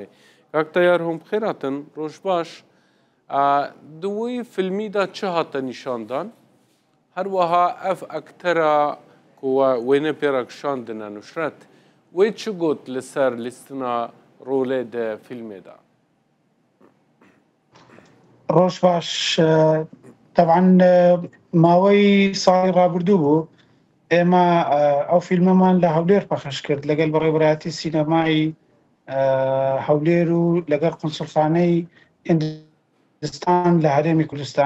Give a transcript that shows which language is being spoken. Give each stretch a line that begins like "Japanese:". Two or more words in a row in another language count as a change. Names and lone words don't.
Kurdish: Kak Tayyar hûn bixêr hatin, roj baş. Di wî filmî de çi hate nîşandan? Her wiha ev ektera ku wêne pê re kişandine Nusret, wê çi got li ser lîstina rolê de filmê de?
Central Kurdish: ڕۆژ باش تەبعاً ماوەی ساڵی ڕابردوو بوو ئێمە ئەو فیلمەمان لە هەولێر پەخش کرد لەگەڵ بەڕێوەبەرایەتی سینەمای هەولێر و لەگەڵ قونسوڵخانەی هیندستان لە هەرێمی کوردستان.